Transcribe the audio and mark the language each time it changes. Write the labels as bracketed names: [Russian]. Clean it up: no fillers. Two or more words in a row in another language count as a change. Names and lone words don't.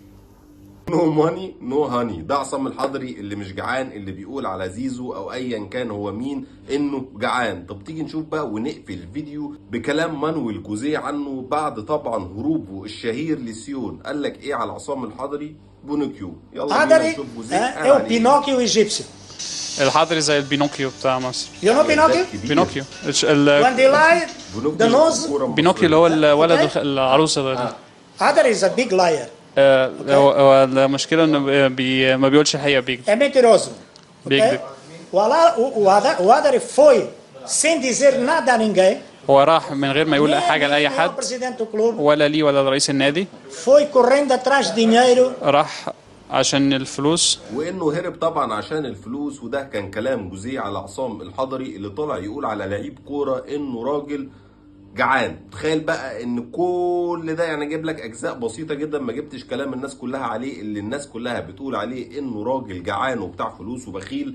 [English] no money no honey [Arabic] ده عصام الحضري اللي مش جعان، اللي بيقول على زيزو او ايا كان هو مين انه جعان. طب تيجي نشوف بقى ونقفل الفيديو بكلام مانويل جوزيه عنه بعد طبعا هروبه الشهير لسيون. قال لك ايه على عصام الحضري؟ بونوكيو. يلا بينا نشوف جوزيه قال عليه. بينوكيو ايجيبسي. الحضري زي البينوكيو بتاع مصر. [English] You know بينوكيو؟ بينوكيو When they lied, the nose. [Arabic] بينوكيو اللي هو الولد العروسه. [English] Other is a big liar. [Arabic] هو المشكله انه ما بيقولش الحقيقه، [Portuguese] É mentiroso. [Arabic] بيكذب. [Portuguese] O other foi sem dizer nada a ninguém. [Arabic] هو راح من غير ما يقول حاجه لاي حد ولا ليه ولا لرئيس النادي. [Portuguese] Foi correndo atrás de dinheiro. [Arabic] راح عشان الفلوس، وانه هرب طبعا عشان الفلوس. وده كان كلام جوزيه على عصام الحضري اللي طلع يقول على لعيب كوره انه راجل جعان. تخيل بقى ان كل ده، يعني جايب لك اجزاء بسيطه جدا، ما جبتش كلام الناس كلها عليه اللي الناس كلها بتقول عليه انه راجل جعان وبتاع فلوس وبخيل.